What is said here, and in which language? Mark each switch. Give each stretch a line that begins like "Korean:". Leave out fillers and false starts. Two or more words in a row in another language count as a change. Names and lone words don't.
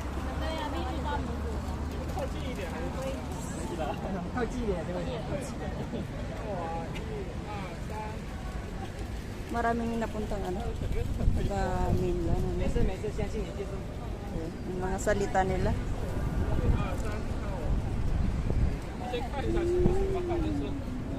Chinese: 对呀，必须大拇指。靠近一点还是可以的？靠近一点没问题。
Filipino: Maraming napuntang ano, taga mainland.
Chinese: 没事没事，相信你接受。
Filipino: Yung mga salita nila.
Chinese: 先看一下是不是吧，反正是。